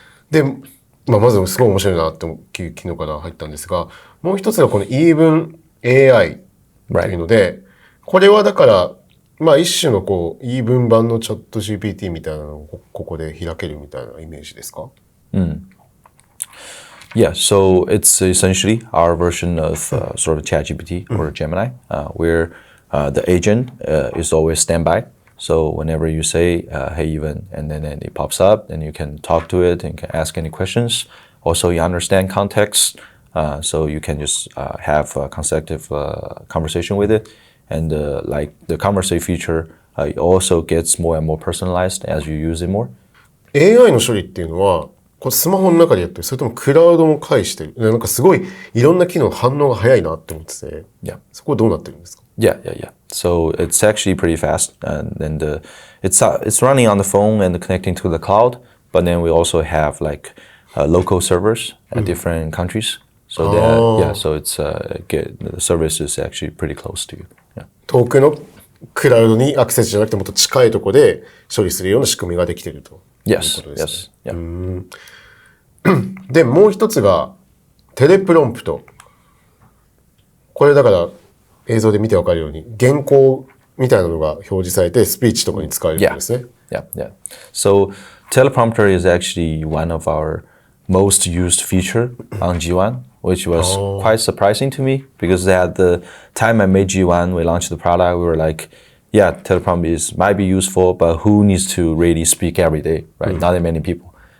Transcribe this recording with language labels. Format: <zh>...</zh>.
<ja>で、まずすごい面白いなって昨日から入ったんですが、もう一つがこの Even AI というので、これはだから、一種のEven 版のチャット GPT みたいなのをここで開けるみたいなイメージですか？</ja> <en>Yeah, so it's essentially our version of sort of ChatGPT or Gemini, where the agent is always standby. So whenever you say, hey, Even, and then it pops up, and you can talk to it and you can ask any questions. Also, you understand context, so you can just have a consecutive conversation with it. And like the conversation feature, it also gets more and more personalized as you use it more.</en> <ja>AI の処理っていうのは、これスマホの中でやってる、それともクラウドも介してる。なんかすごいいろんな機能反応が早いなって思ってて、そこはどうなってるんですか？</ja> <en>Yeah. So it's actually pretty fast, and it's running on the phone and connecting to the cloud. But then we also have like local servers at different countries. So so it's the service is actually pretty close to you. Yeah.</en> <ja>遠くのクラウドにアクセスじゃなくてもっと近いところで処理するような仕組みができているということですね。</ja> <en>Yes.</en> <ja>で、もう一つがテレプロンプト。これだから映像で見てわかるように原稿みたいなのが表示されてスピーチとかに使えるんですね。</ja> <en>Yeah. So teleprompter is actually one of our most used feature on G1, which was quite surprising to me because at the time I made G1, we launched the product, we were like, yeah, teleprompter might be useful, but who needs to really speak every day, right? Not that many people.</en>